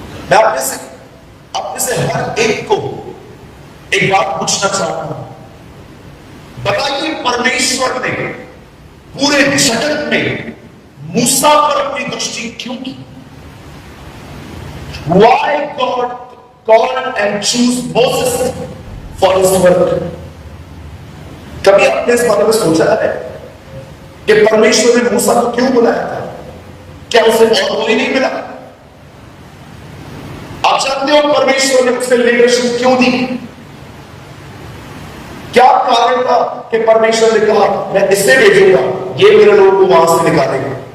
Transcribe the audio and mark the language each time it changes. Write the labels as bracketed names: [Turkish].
[Hindi] मैं अपने से हर एक को एक बात पूछना चाहता हूं, बताइए परमेश्वर ने पूरे जगत में मूसा पर अपनी दृष्टि क्यों की? [English] Why God called and choose Moses for his work? [Hindi] कभी आपने इस बारे में सोचा है कि परमेश्वर ने मूसा को क्यों बुलाया था? क्या उसे और कोई नहीं मिला? आप जानते हो परमेश्वर ने उसे लीडरशिप क्यों दी? क्या कारण था कि परमेश्वर ने कहा मैं इसे भेजूंगा, ये मेरे लोगों को वहां से निकालेगा?